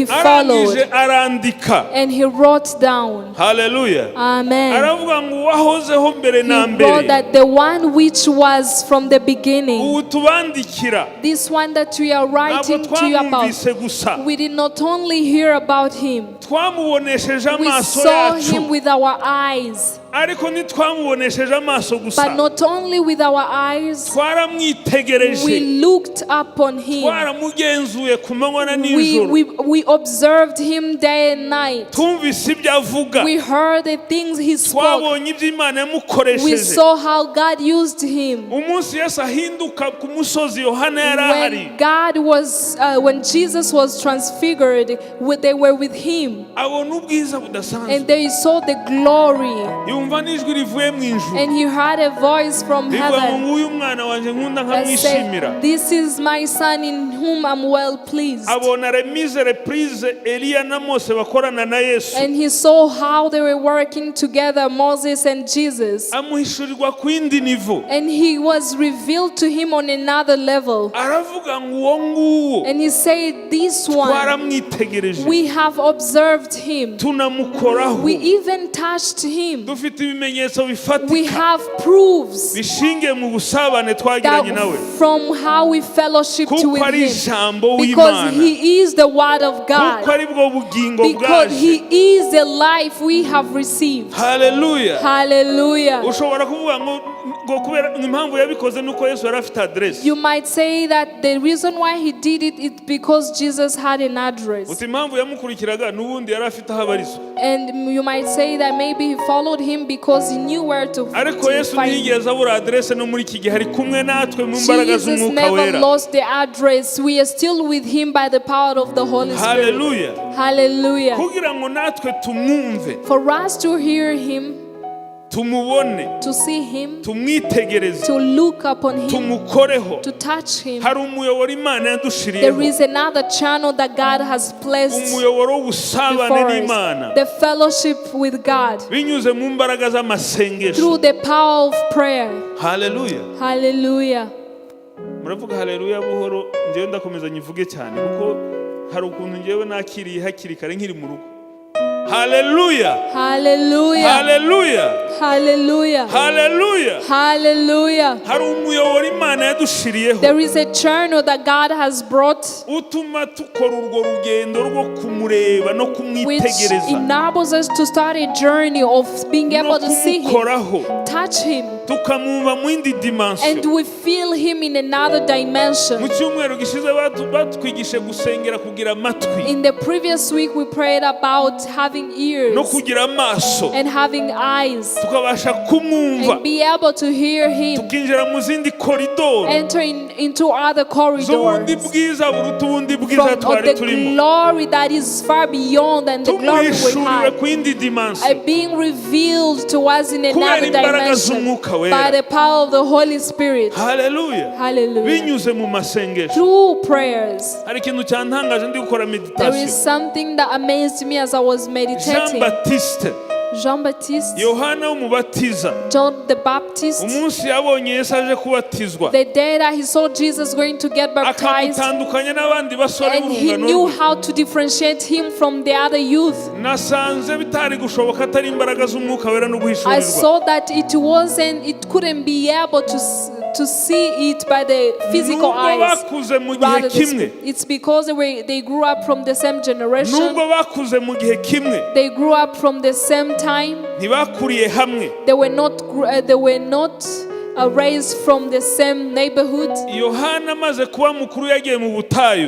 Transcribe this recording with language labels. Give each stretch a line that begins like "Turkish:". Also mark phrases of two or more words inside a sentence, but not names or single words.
Kinyarwanda: Arangije
English: followed.
Kinyarwanda: arandika.
English: And he wrote down.
Kinyarwanda: Haleluya. Amen. Aravuga ngo uwahozeho mbere na
English: He wrote
Kinyarwanda: mbere.
English: that the one which was from the beginning,
Kinyarwanda: Ubu tubandikira.
English: this one that we are
Kinyarwanda: Ntabwo
English: writing to you about,
Kinyarwanda: twamwumvise gusa.
English: we did not only hear about him,
Kinyarwanda: twamubonesheje
English: We
Kinyarwanda: amaso
English: saw him
Kinyarwanda: yacu
English: with our eyes.
Kinyarwanda: ariko ntitwamubonesheje amaso
English: But
Kinyarwanda: gusa
English: not only with our eyes, we
Kinyarwanda: twaramwitegereje
English: looked upon him.
Kinyarwanda: twaramugenzuye ku manywa na
English: We,
Kinyarwanda: nijoro
English: we, we observed him day and night.
Kinyarwanda: twumvise ibyo avuga
English: We heard the things he spoke.
Kinyarwanda: twabonye ibyo Imana
English: We
Kinyarwanda: yamukoresheje
English: saw how God used him.
Kinyarwanda: umunsi Yesu ahinduka ku musozi Yohana yari ahari
English: When Jesus was transfigured, they were with him,
Kinyarwanda: abona ubwiza budasanzwe
English: and they saw the glory,
Kinyarwanda: yumva n'ijwi rivuye mu ijuru
English: and he heard a voice from
Kinyarwanda: rivuga ngo
English: heaven
Kinyarwanda: nguyu mwana wanjye nkunda
English: that
Kinyarwanda: nkamwishimira
English: said, "This is my son in whom I'm well pleased."
Kinyarwanda: abona remise reprise Eliya na Mose bakorana na Yesu
English: And he saw how they were working together, Moses and Jesus.
Kinyarwanda: amuhishurirwa ku yindi nivo
English: And he was revealed to him on another level.
Kinyarwanda: aravuga ngo uwo nguwo
English: And he said, "This one,
Kinyarwanda: twaramwitegereje
English: we have observed him.
Kinyarwanda: tunamukoraho
English: We even touched him.
Kinyarwanda: dufite ibimenyetso
English: We
Kinyarwanda: bifatika
English: have proofs
Kinyarwanda: bishingiye mu busabane twagiranye nawe
English: that from how we fellowshiped
Kinyarwanda: kuko
English: with
Kinyarwanda: ari
English: him.
Kinyarwanda: ijambo
English: Because
Kinyarwanda: w'Imana
English: he is the word of
Kinyarwanda: kuko
English: God.
Kinyarwanda: ari bwo bugingo
English: Because
Kinyarwanda: bwaje
English: he is the life we have received."
Kinyarwanda: haleluya
English: Hallelujah.
Kinyarwanda: ushobora kuvuga ngo kubera impamvu yabikoze nuko Yesu yari afite adresse
English: You might say that the reason why he did it is because Jesus had an address.
Kinyarwanda: uti impamvu yamukurikiraga n'ubundi yari afite aho abarizwa
English: And you might say that maybe he followed him because he knew where to
Kinyarwanda: ariko Yesu
English: find him.
Kinyarwanda: ntiyigeze abura adresse no muri iki gihe ari kumwe natwe mu mbaraga
English: Jesus
Kinyarwanda: z'umwuka
English: never
Kinyarwanda: wera
English: lost the address. We are still with him by the power of the Holy Spirit.
Kinyarwanda: haleluya
English: Hallelujah.
Kinyarwanda: kugira ngo natwe tumwumve
English: For us to hear him,
Kinyarwanda: tumubone
English: to see him,
Kinyarwanda: tumwitegereze
English: to look upon him,
Kinyarwanda: tumukoreho
English: to touch him,
Kinyarwanda: hari umuyoboro Imana
English: there
Kinyarwanda: yadushiriyeho
English: is another channel that God has placed
Kinyarwanda: umuyoboro w'ubusabane
English: before
Kinyarwanda: n'Imana
English: us. The fellowship with God
Kinyarwanda: binyuze mu mbaraga z'amasengesho
English: through the power of prayer.
Kinyarwanda: haleluya
English: Hallelujah.
Kinyarwanda: muravuga haleluya buhoro njyewe ndakomeza nyivuge cyane kuko hari ukuntu njyewe nakiriye hakiri kare nkiri mu rugo haleluya
English: Hallelujah.
Kinyarwanda: haleluya
English: Hallelujah.
Kinyarwanda: haleluya
English: Hallelujah.
Kinyarwanda: hari umuyoboro Imana yadushiriyeho
English: There is a channel that God has brought
Kinyarwanda: utuma tukora urwo rugendo rwo kumureba no
English: which
Kinyarwanda: kumwitegereza
English: enables us to start a journey of being
Kinyarwanda: no
English: able to see him,
Kinyarwanda: kumukoraho
English: touch him,
Kinyarwanda: tukamwumva mu yindi
English: and dimension we feel him in another dimension.
Kinyarwanda: mu cyumweru gishize batwigishe gusengera kugira amatwi
English: In the previous week, we prayed about having ears
Kinyarwanda: no kugira amaso
English: and having eyes
Kinyarwanda: tukabasha kumwumva
English: and be able to hear him,
Kinyarwanda: tukinjira mu zindi koridoro
English: entering into other
Kinyarwanda: z'ubundi
English: corridors
Kinyarwanda: bwiza buruta ubundi bwiza
English: of
Kinyarwanda: twari
English: the
Kinyarwanda: turimo
English: glory that is far beyond than the glory we
Kinyarwanda: tumwishuriwe
English: have.
Kinyarwanda: ku yindi dimension
English: Being revealed to us in
Kinyarwanda: kubera
English: another
Kinyarwanda: imbaraga
English: dimension
Kinyarwanda: z'umwuka
English: by
Kinyarwanda: wera
English: the power of the Holy Spirit.
Kinyarwanda: haleluya
English: Hallelujah.
Kinyarwanda: binyuze mu masengesho
English: Through prayers.
Kinyarwanda: hari ikintu cyantangaje ndi gukora
English: There is meditation something that amazed me as I was Jean meditating. Baptiste Jean-Baptiste,
Kinyarwanda: Yohana w'umubatiza
English: John the Baptist,
Kinyarwanda: umunsi yabonye Yesu aje kubatizwa
English: the day that he saw Jesus going to get baptized,
Kinyarwanda: akamutandukanya n'abandi basore
English: and he
Kinyarwanda: b'urungano
English: knew
Kinyarwanda: rwe
English: how to differentiate him from the other youth.
Kinyarwanda: nasanze bitari gushoboka atari imbaraga z'umwuka wera no
English: I
Kinyarwanda: guhishurirwa
English: saw that it couldn't be able to see it by the physical
Kinyarwanda: nubwo
English: eyes.
Kinyarwanda: bakuze mu gihe
English: Rather,
Kinyarwanda: kimwe
English: it's because they grew up from the same generation.
Kinyarwanda: nubwo bakuze mu gihe kimwe
English: They grew up from the same time.
Kinyarwanda: ntibakuriye hamwe
English: They were not raised from the same neighborhood.
Kinyarwanda: Yohana amaze kuba mukuru yagiye mu butayu